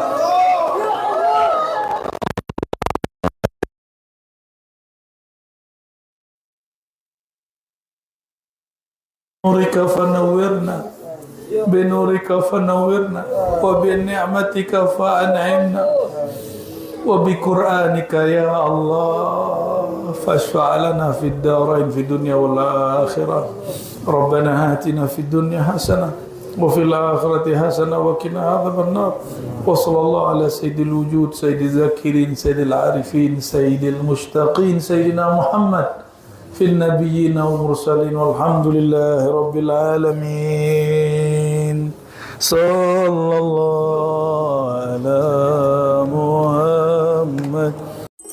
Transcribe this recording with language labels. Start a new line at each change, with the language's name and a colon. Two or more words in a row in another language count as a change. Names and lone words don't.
Arabic: نورك فنورنا، بنورك فنورنا، وبنعمتك فأنعمنا، وبقرآنك يا الله فاشفع لنا في الدارين، في الدنيا والآخرة. ربنا آتنا في الدنيا حسنة وفي الآخرة حسنة وقنا عذاب النار. وصلى الله على سيد الوجود، سيد الذاكرين، سيد العارفين، سيد المشتاقين, سيدنا محمد في النبيين والمرسلين والحمد لله رب العالمين. صلى الله على محمد